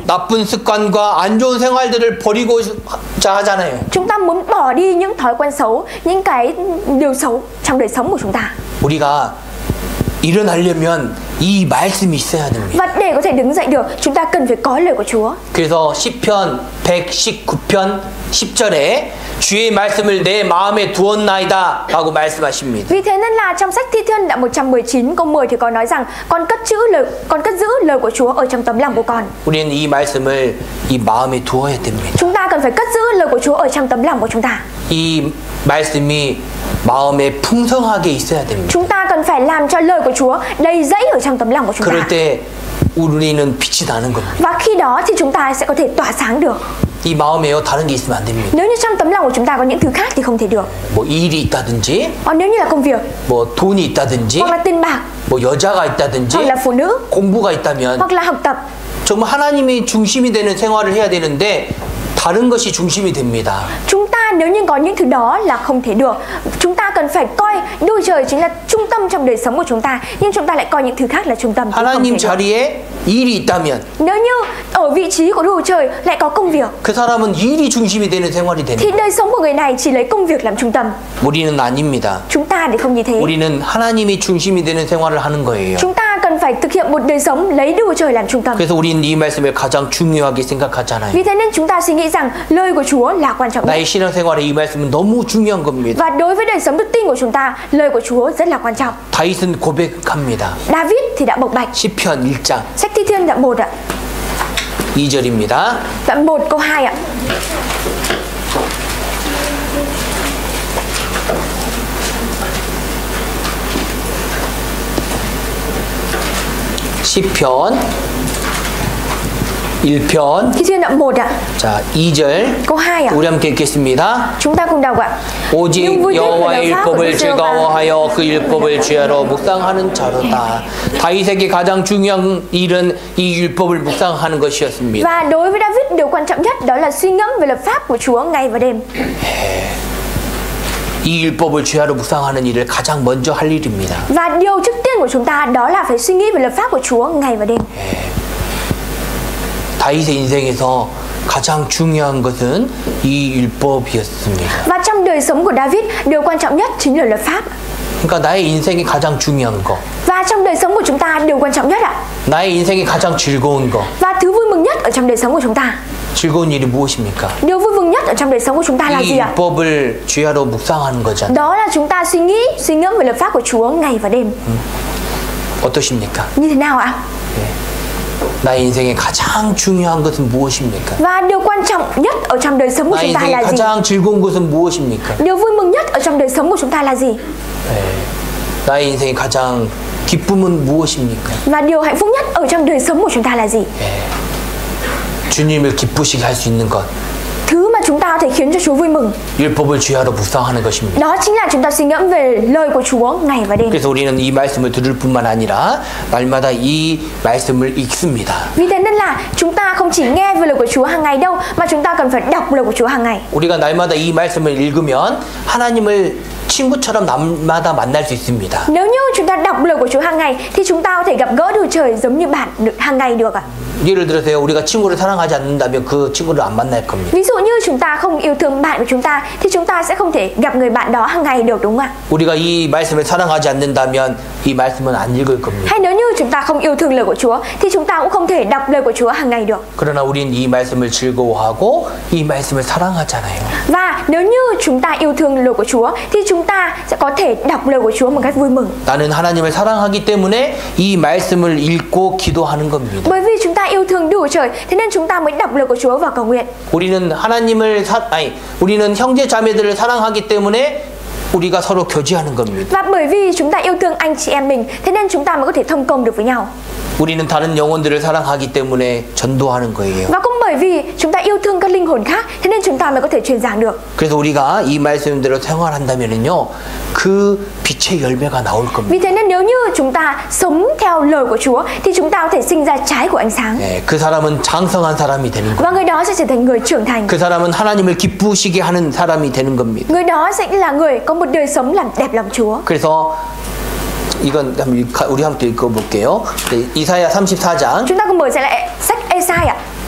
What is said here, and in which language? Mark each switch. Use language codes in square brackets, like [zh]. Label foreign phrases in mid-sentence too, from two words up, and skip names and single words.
[ko] 나쁜 습관과 안 좋은 생활들을 버리고자 하잖아요. [vi] Chúng ta muốn bỏ đi những thói quen xấu, những cái điều xấu trong đời sống của chúng ta. [ko] 우리가 일어나려면 이 말씀이 있어야 됩니다. [vi] Và để có thể đứng dậy được, chúng ta cần phải có lời của Chúa. [ko] 그래서 시편 119편 10절에 주의 말씀을 내 마음에 두었나이다 라고 말씀하십니다. [vi] Vì thế nên là trong sách Thi Thiên đoạn 119 câu 10 thì có nói rằng con cất giữ lời của Chúa ở trong tấm lòng của con. [ko] 우리는 이 말씀을 이 마음에 두어야 됩니다. [vi] Chúng ta cần phải cất giữ lời của Chúa ở trong tấm lòng của chúng ta. [ko] 이 말씀이 마음에 풍성하게 있어야 됩니다. [vi] Chúng ta cần phải làm cho lời của Chúa đầy dẫy ở trong tấm lòng của chúng [ko] 그럴 [vi] ta. [ko] 때 우리는 빛이 나는 겁니다. [vi] Và khi đó thì chúng ta sẽ có thể tỏa sáng được. [ko] 이 마음에요 다른 게 있으면 안 됩니다. [vi] Nếu như trong tấm lòng của chúng ta có những thứ khác thì không thể được. [ko] 뭐 일이 있다든지, [vi] Nếu như là công việc, [ko] 뭐 돈이 있다든지, [vi] hoặc là tiền bạc, [ko] 뭐 여자가 있다든지, [vi] hoặc là phụ nữ, [ko] 공부가 있다면 [vi] hoặc là học tập, [ko] 정말 하나님이 중심이 되는 생활을 해야 되는데 다른 것이 중심이 됩니다. [vi] chúng ta nếu như có những thứ đó là không thể được. Chúng ta cần phải coi Đức Trời chính là trung tâm trong đời sống của chúng ta, nhưng chúng ta lại coi những thứ khác là trung tâm. Không [ko] 하나님 [vi] thể được. [ko] 자리에 일이 있다면 [vi] Nếu như ở vị trí của Đức Trời lại có công việc, [ko] 그 사람은 일이 중심이 되는 생활이 [vi] thì [ko] 됩니다. [vi] đời sống của người này chỉ lấy công việc làm trung tâm. [ko] 우리는 아닙니다. [vi] Chúng ta thì không như thế. [ko] 우리는 하나님이 중심이 되는 생활을 하는 거예요. [vi] Chúng ta cần phải thực hiện một đời sống lấy Đức Trời làm trung tâm. [ko] 그래서 우리는 이 말씀을 가장 중요하게 생각하잖아요. [vi] Vì thế nên chúng ta suy nghĩ rằng lời của Chúa là quan trọng nhất. [ko] 나의 신앙생활에 이 말씀은 너무 중요한 겁니다. [vi] Và đối với đời sống đức tin của chúng ta, lời của Chúa rất là quan trọng. [ko] 다윗은 고백합니다. [vi] David thì đã bộc bạch. [ko] 시편 1장 [vi] Sách Thi Thiên đoạn 1 ạ. [ko] 2절입니다. [vi] Đoạn 1 câu 2 ạ. [ko] 시편 1편 [vi] Thi Thiên đoạn 1 ạ. [ko] 자 2절 [vi] Câu 2 ạ. [ko] 우리 함께 읽겠습니다. [vi] Chúng ta cùng đọc ạ. [ko] 오직 [vi] Nhưng vui thích về [ko] 여호와의 [vi] luật pháp của [ko] 율법을 [vi] Đức Giê-hô-va. [ko] 즐거워하여 그 율법을 주야로 묵상하는 자로다. 다윗에게 가장 중요한 일은 이 율법을 묵상하는 것이었습니다. [vi] Và đối với David, điều quan trọng nhất đó là suy ngẫm về luật pháp của Chúa ngày và đêm. [ko] 이 율법을 주야로 묵상하는 일을 가장 먼저 할 일입니다. [vi] Và điều trước tiên của chúng ta đó là phải suy nghĩ về luật pháp của Chúa ngày và đêm. [ko] 다윗의 인생에서 가장 중요한 것은 이 율법이었습니다. [vi] Và trong đời sống của David, điều quan trọng nhất chính là luật pháp. [ko] 그러니까 나의 인생이 가장 중요한 거, [vi] Và trong đời sống của chúng ta, điều quan trọng nhất ạ. [ko] 나의 인생이 가장 즐거운 거. [vi] Và thứ vui mừng nhất ở trong đời sống của chúng ta. [ko] 즐거운 일이 무엇입니까? [vi] Điều vui mừng nhất ở trong đời sống của chúng ta là [ko] 이 [vi] gì ạ? [ko] 율법을 주야로 묵상하는 거잖아요. [vi] Đó là chúng ta suy ngẫm về luật pháp của Chúa ngày và đêm. [ko] 어떠십니까? [vi] Như thế nào ạ? [ko] 나의 인생에 가장 중요한 것은 무엇입니까? [vi] Và điều quan trọng nhất ở trong đời sống của [ko] 나의 [vi] chúng ta [ko] 인생에 [vi] là gì? [ko] 가장 즐거운 것은 무엇입니까? [vi] Điều vui mừng nhất ở trong đời sống của chúng ta là gì? [ko] 나의 인생에 가장 기쁨은 무엇입니까? [vi] Và điều hạnh phúc nhất ở trong đời sống của chúng ta là gì? [ko] 주님을 기쁘시게 할 수 있는 것, [vi] Thứ mà chúng ta có thể khiến cho Chúa vui mừng, [ko] 율법을 주야로 묵상하는 것입니다. [vi] đó chính là chúng ta suy ngẫm về lời của Chúa ngày và đêm. [ko] 그래서 우리는 이 말씀을 들을 뿐만 아니라 날마다 이 말씀을 읽습니다. [vi] Vì thế nên là chúng ta không chỉ nghe về lời của Chúa hàng ngày đâu, mà chúng ta cần phải đọc lời của Chúa hàng ngày. [ko] 우리가 날마다 이 말씀을 읽으면 하나님을 친구처럼 날마다 만날 수 있습니다. [vi] Nếu như chúng ta đọc lời của Chúa hàng ngày thì chúng ta có thể gặp gỡ Đức Trời giống như bạn được hàng ngày được ạ. [ko] 예를 들어서요, 우리가 친구를 사랑하지 않는다면 그 친구를 안 만날 겁니다. [vi] Ví dụ như chúng ta không yêu thương bạn của chúng ta thì chúng ta sẽ không thể gặp người bạn đó hàng ngày được, đúng không ạ? [ko] 우리가 이 말씀을 사랑하지 않는다면 이 말씀은 안 읽을 겁니다. [vi] Hay nếu như chúng ta không yêu thương lời của Chúa thì chúng ta cũng không thể đọc lời của Chúa hàng ngày được. [ko] 그러나 우리는 이 말씀을 즐거워하고 이 말씀을 사랑하잖아요. [vi] Và nếu như chúng ta yêu thương lời của Chúa thì chúng ta sẽ có thể đọc lời của Chúa một cách vui mừng. [ko] 나는 하나님을 사랑하기 때문에 이 말씀을 읽고 기도하는 겁니다. [vi] Bởi vì chúng ta yêu thương Đức Trời, thế nên chúng ta mới đọc lời của Chúa và cầu nguyện. [ko] 우리는 형제 자매들을 사랑하기 때문에 우리가 서로 교제하는 겁니다. [vi] Và bởi vì chúng ta yêu thương anh chị em mình, thế nên chúng ta mới có thể thông công được với nhau. [ko] 우리는 다른 영혼들을 사랑하기 때문에 전도하는 거예요. [vi] Và cũng bởi vì chúng ta yêu thương các linh hồn khác, thế nên chúng ta mới có thể truyền giảng được. [ko] 그래서 우리가 이 말씀대로 생활한다면은요, 그 빛의 열매가 나올 겁니다. [vi] Vì thế nên nếu như chúng ta sống theo lời của Chúa thì chúng ta có thể sinh ra trái của ánh sáng. [ko] 네, 그 사람은 장성한 사람이 되는 거예요. [vi] Và người đó sẽ trở thành người trưởng thành. [ko] 그 사람은 하나님을 기쁘시게 하는 사람이 되는 겁니다. [vi] Người đó sẽ là người có một đời sống làm đẹp lòng Chúa. [ko] 그래서 이건 우리 함께 읽어볼게요. 네, 이사야 34장 [vi] Chúng ta cùng mở lại sách Ê-sai ạ.